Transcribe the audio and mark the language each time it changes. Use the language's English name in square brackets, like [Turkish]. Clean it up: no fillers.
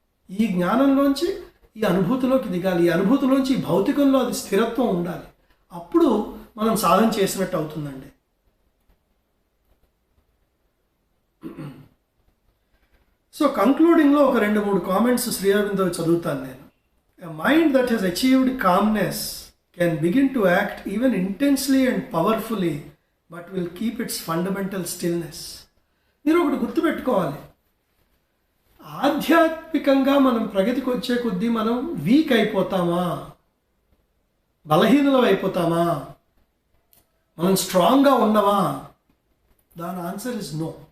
[Telugu] ఈ జ్ఞానంలోంచి ఈ అనుభూతిలోకి దిగాలి, ఈ అనుభూతిలోంచి ఈ భౌతికంలో అది స్థిరత్వం ఉండాలి. అప్పుడు మనం సాధన చేసినట్టు అవుతుందండి. సో కంక్లూడింగ్లో ఒక 2-3 కామెంట్స్ శ్రీ అరవిందో చదువుతాను నేను. [English] A mind that has achieved calmness can begin to act even intensely and powerfully, but will keep its fundamental stillness. [Telugu] మీరు ఒకటి గుర్తుపెట్టుకోవాలి, ఆధ్యాత్మికంగా మనం ప్రగతికి వచ్చే కొద్దీ మనం వీక్ అయిపోతామా, బలహీనలం అయిపోతామా, మనం స్ట్రాంగ్గా ఉండమా? దాని [English] Answer is no.